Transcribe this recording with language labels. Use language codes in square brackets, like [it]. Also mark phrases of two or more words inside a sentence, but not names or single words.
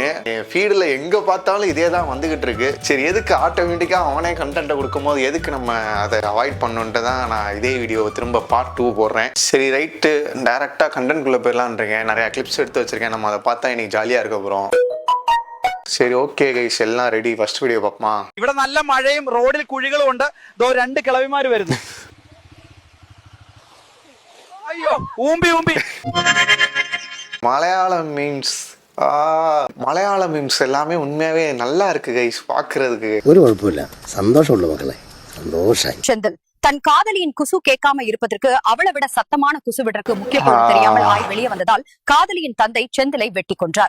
[ta] என் ஃபீல்டுல எங்க பார்த்தாலும் இதே தான் வந்துகிட்டு இருக்கு. சரி, எதுக்கு ஆட்டோமேட்டிக்கா அவனே கண்டென்ட்டை கொடுக்கும் போது எதுக்கு நம்ம அதை அவாய்ட் பண்ணுன்ட்டு தான் நான் இதே வீடியோ திரும்ப பார்ட் 2 போடுறேன். சரி, ரைட்டு, டைரக்டா கண்டென்ட் குள்ள போயிடலான்றேன். நிறைய கிளிப்ஸ் எடுத்து வச்சிருக்கேன். நம்ம அதை பார்த்தா இன்னைக்கு ஜாலியா இருக்க போறோம். சரி, [en] okay guys, [ta] எல்லாம் ரெடி. [en] first video [ml] പാപ്പാ. ഇവിടെ നല്ല മഴയും റോഡിൽ കുഴികളും ഉണ്ട്. ദോ രണ്ട് കിളവിമാര് വരുന്നു. അയ്യോ, ഊമ്പി [ta] மலையாளம் மீம்ஸ். மலையாள மீம்ஸ் எல்லாமே உண்மையாவே நல்லா இருக்கு கைஸ் பாக்குறதுக்கு. ஒரு குழப்பம் இல்ல, சந்தோஷம் உள்ள மக்களே, சந்தோஷம். செந்தில் தன் காதலியின் குசு கேட்காம இருப்பதற்கு அவளை விட சத்தமான குசு விடற்கு முக்கியத்துவம் தெரியாமல் ஆய் வெளியே வந்ததால் காதலியின் தந்தை செந்திலை வெட்டி கொன்றார்.